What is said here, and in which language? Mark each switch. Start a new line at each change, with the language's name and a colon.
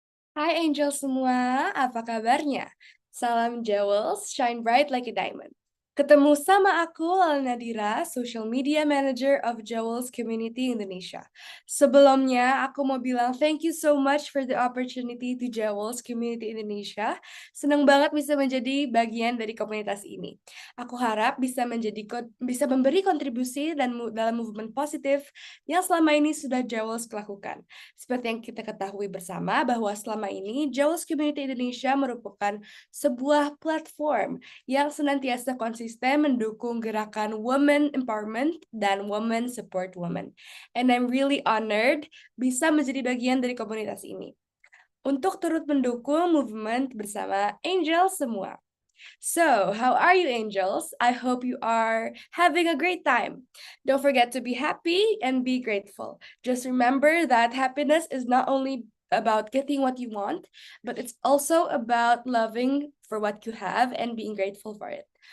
Indonesian: Hai Angel semua, apa kabarnya?
English: Salam Jewels, shine bright like a diamond.
Indonesian: Ketemu sama aku, Lala Nadira, Social Media Manager of Jewels Community Indonesia. Sebelumnya, aku mau bilang
English: thank you so much for the opportunity to Jewels Community Indonesia.
Indonesian: Senang banget bisa menjadi bagian dari komunitas ini. Aku harap bisa memberi kontribusi dalam movement positif yang selama ini sudah Jewels lakukan. Seperti yang kita ketahui bersama bahwa selama ini Jaws Community Indonesia merupakan sebuah platform yang senantiasa konsisten mendukung gerakan
English: women empowerment
Indonesian: dan
English: women support women. And I'm really honored
Indonesian: bisa menjadi bagian dari komunitas ini untuk turut mendukung movement bersama Angel semua.
English: So, how are you, angels? I hope you are having a great time. Don't forget to be happy and be grateful. Just remember that happiness is not only about getting what you want, but it's also about loving for what you have and being grateful for it.